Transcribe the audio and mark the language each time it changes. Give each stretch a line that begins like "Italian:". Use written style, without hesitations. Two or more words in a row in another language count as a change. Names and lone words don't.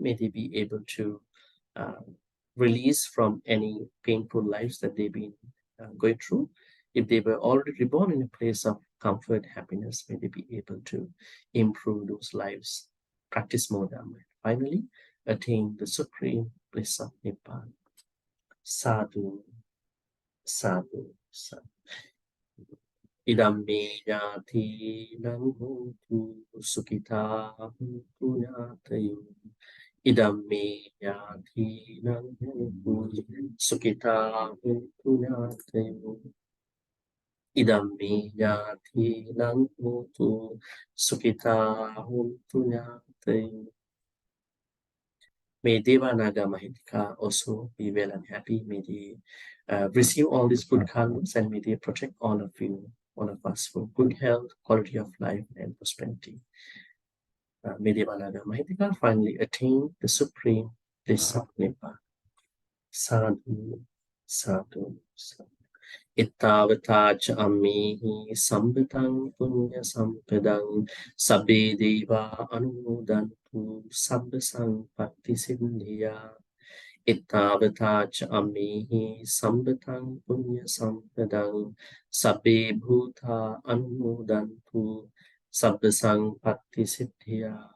English: May they be able to release from any painful lives that they've been going through. If they were already reborn in a place of comfort, happiness, may they be able to improve those lives, practice more Dhamma. Finally, attain the supreme bliss of Nibbana.
Pali: Sadhu, sadhu, sadhu. Idam me jati nam hotu sukhita huntu nyatayo. Idammi yati nang sukita huntunyate. Idammi yati nang sukita huntunyate.
English: May Devanaga Mahitika also be well and happy. May they receive all these good karmas and may they protect all of you, all of us for good health, quality of life, and prosperity. May Devanaga Mahitika finally attain the supreme bliss of Nibbana.
Pali: Sadhu, sadhu, sadhu. Ittavata cha ammihi sambitang punya sampadang sabbe deva anumodantu sabba sampatti siddhya. Ittavata cha ammihi sambitang punya sampadang sabbe bhuta anumodantu sabba sampatti siddhya.